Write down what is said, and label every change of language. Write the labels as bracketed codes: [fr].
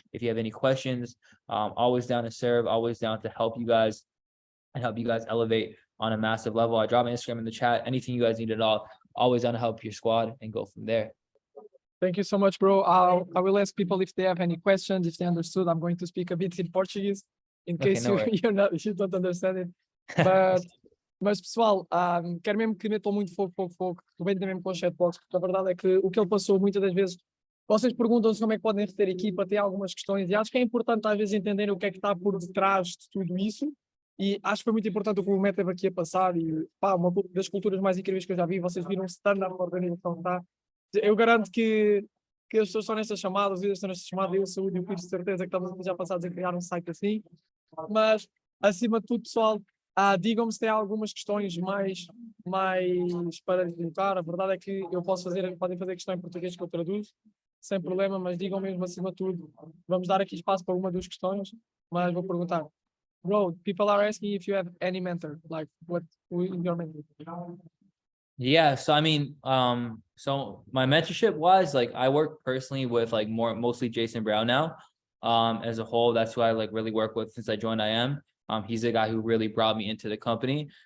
[en] If you have any questions, always down to serve, always down to help you guys and help you guys elevate on a massive level. I drop my Instagram in the chat. Anything you guys need at all, always down to help your squad and go from there. Thank you so much, bro. I will ask people if they have any questions, if they understood. I'm going to speak a bit in Portuguese in case you don't understand it. [pt] Mas pessoal, quero mesmo que metam muito fogo, comentem mesmo com o chatbox, porque a verdade é que o que ele passou muitas das vezes, vocês perguntam-se como é que podem reter equipa, tem algumas questões, e acho que é importante às vezes entenderem o que é que está por detrás de tudo isso, e acho que foi muito importante o que o Matt teve aqui a passar, e uma das culturas mais incríveis que eu já vi, vocês viram o standard da organização, tá? Eu garanto que as pessoas estão nestas chamadas, eu, Saúde e o Pires, de certeza que estamos já passados a criar um site assim, mas acima de tudo, pessoal, Digam-me se tem algumas questões mais para lhe colocar. A verdade é que eu podem fazer questão em português que eu traduzo, sem problema, mas digam mesmo acima de tudo. Vamos dar aqui espaço para uma das questões, mas vou perguntar. [en] Bro, people are asking if you have any mentor, like who is your mentor? Yeah, so I mean, so my mentorship wise, like I work personally with like mostly Jason Brown now. As a whole, that's who I like really work with since I joined IM. He's the guy who really brought me into the company.